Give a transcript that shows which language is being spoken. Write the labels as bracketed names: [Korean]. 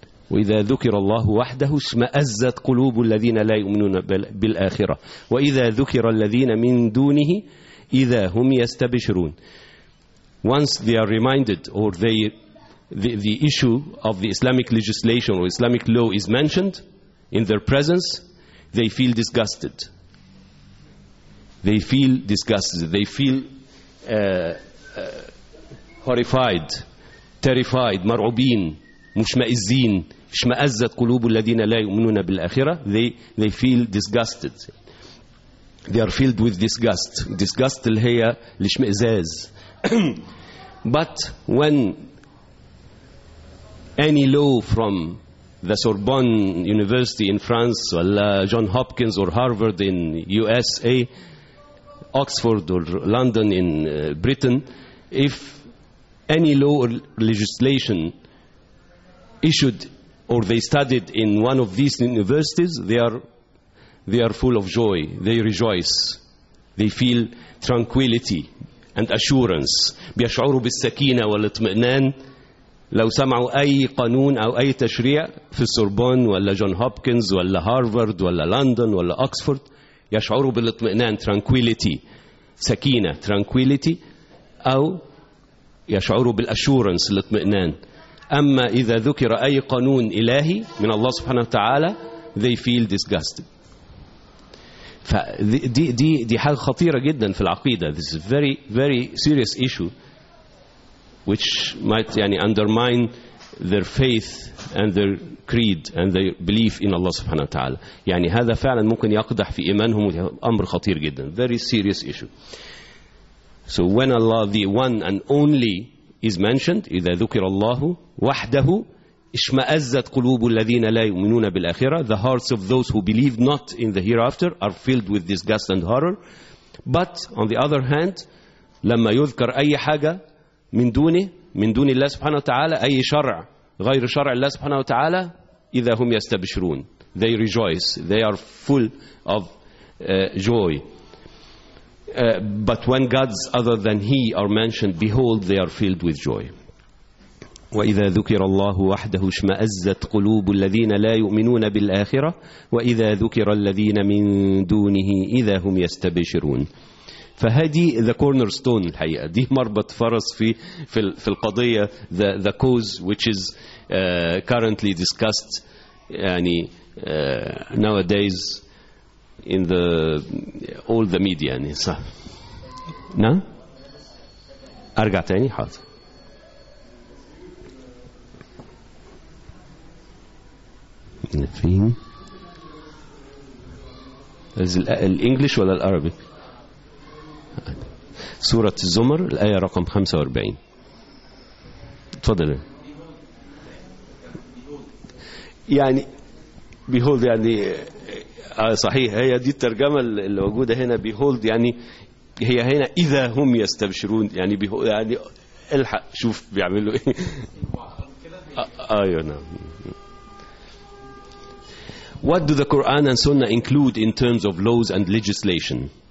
[Arabic] وإذا ذكر الله وحده اشمأزت قلوب الذين لا يؤمنون بالآخرة وإذا ذكر الذين من دونه إذا هم يستبشرون. [English] Once they are reminded or the issue of the Islamic legislation or Islamic law is mentioned in their presence, they feel disgusted. They feel disgusted. They feel horrified, terrified, [Arabic] مرعوبين, مشمئزين, اشمأزت قلوب الذين لا يؤمنون بالآخرة. [English] They feel disgusted. They are filled with disgust. [Arabic] Disgust اللي هي الاشمئزاز. [English] But when any law from the Sorbonne University in France, or John Hopkins or Harvard in USA, Oxford or London in Britain, if any law or legislation issued or they studied in one of these universities, they are full of joy. They rejoice. They feel tranquility and assurance. [Arabic] بيشعروا بالسكينة والاطمئنان لو سمعوا أي قانون أو أي تشريع في السوربون ولا جون هوبكنز ولا هارفارد ولا لندن ولا أكسفورد. يشعروا بالاطمئنان, tranquility, سكينة, tranquility, أو يشعروا بالأشورنس, الاطمئنان. أما إذا ذكر أي قانون إلهي من الله سبحانه وتعالى, [English] they feel disgusted. [Arabic] فدي حاجة خطيرة جدا في العقيدة. [English] This is very very serious issue which might undermine their faith and their creed and their belief in Allah subhanahu wa ta'ala. [Arabic] يعني هذا فعلا ممكن يقدح في إيمانهم, أمر خطير جدا. [English] Very serious issue. So when Allah, the one and only, is mentioned, [Arabic] إذا ذكر الله وحده اشمأزت قلوب الذين لا يؤمنون بالآخرة, [English] the hearts of those who believe not in the hereafter are filled with disgust and horror. But on the other hand, [Arabic] لما يذكر أي حاجة من دون الله سبحانه وتعالى, أي شرع غير شرع الله سبحانه وتعالى, إذا هم يستبشرون, [English] they rejoice, they are full of joy. But when gods other than he are mentioned, behold, they are filled with joy. [Arabic] وإذا ذكر الله وحده اشمأزت قلوب الذين لا يؤمنون بالآخرة وإذا ذكر الذين من دونه إذا هم يستبشرون. فهذه [English] the cornerstone, [Arabic] الحقيقة دي مربط فرس في القضية, [English] the cause which is currently discussed nowadays in the all the media. [Arabic] صح نعم, أرجع تاني. حاضر. نعم. السلفين. الإنجليش ولا العربي؟ سورة الزمر الآية رقم 45. تفضل. يعني behold يعني صحيح هي دي الترجمة اللي موجودة هنا. behold يعني هي هنا إذا هم يستبشرون يعني behold يعني الحق شوف بيعملوا إيه. أيوة نعم. [English] What do the Quran and Sunnah include in terms of laws and legislation?